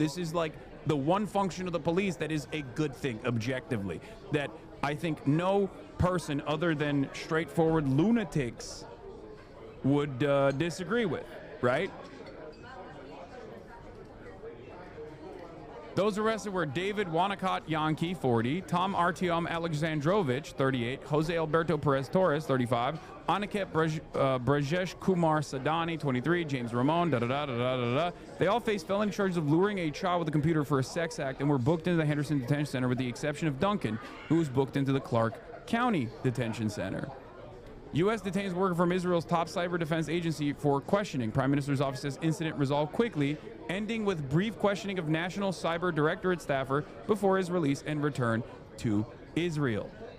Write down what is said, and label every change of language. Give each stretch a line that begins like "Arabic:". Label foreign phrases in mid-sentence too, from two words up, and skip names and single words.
English: This is, like, the one function of the police that is a good thing, objectively, that I think no person other than straightforward lunatics would disagree with, right? Those arrested were David Wanacott Yankee, 40, Tom Artyom Alexandrovich, 38, Jose Alberto Perez Torres, 35, Aniket Brajesh Kumar Sadani, 23, James Ramon, da-da-da-da-da-da-da. They all faced felony charges of luring a child with a computer for a sex act and were booked into the Henderson Detention Center, with the exception of Duncan, who was booked into the Clark County Detention Center. U.S. detains worker from Israel's top cyber defense agency for questioning. Prime Minister's office says incident resolved quickly, ending with brief questioning of National Cyber Directorate staffer before his release and return to Israel.